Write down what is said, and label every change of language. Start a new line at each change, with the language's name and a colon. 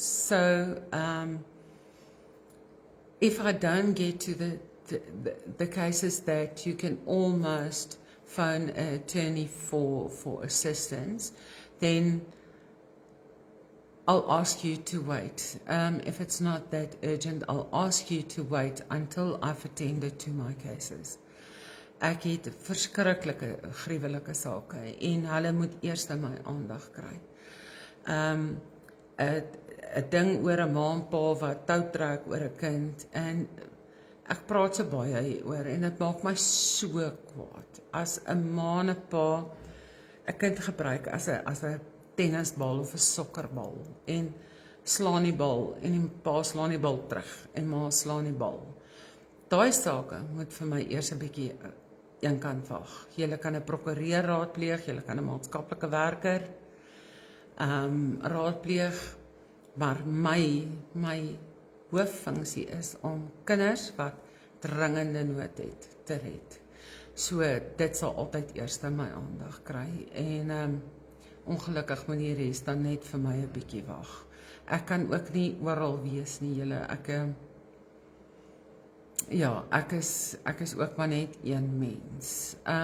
English: So if I don't get to the cases that you can almost phone an attorney for assistance, then I'll ask you to wait. If it's not that urgent, I'll ask you to wait until I've attended to my cases.
Afrikaans: Ek het verskriklike, gruwelike sake en hulle moet eers my aandag kry. 'n ding oor 'n ma en pa wat tou trek oor 'n kind, en ek praat so baie hieroor en dit maak my so kwaad as 'n ma en 'n pa 'n kind gebruik as 'n tennisbal of 'n sokkerbal en slaan die bal en die pa slaan die bal terug en ma slaan die bal. Daai sake moet vir my eers 'n bietjie een kant wag. Jy kan 'n prokureur raadpleeg, jy kan 'n maatskaplike werker raadpleeg, maar my hooffunksie is om kinders wat dringende nood het te red. So dit sal altyd eers my aandag kry en ongelukkig moet die res dan net vir my 'n bietjie wag. Ek kan ook nie oral wees nie, julle. Ek is ook maar net een mens.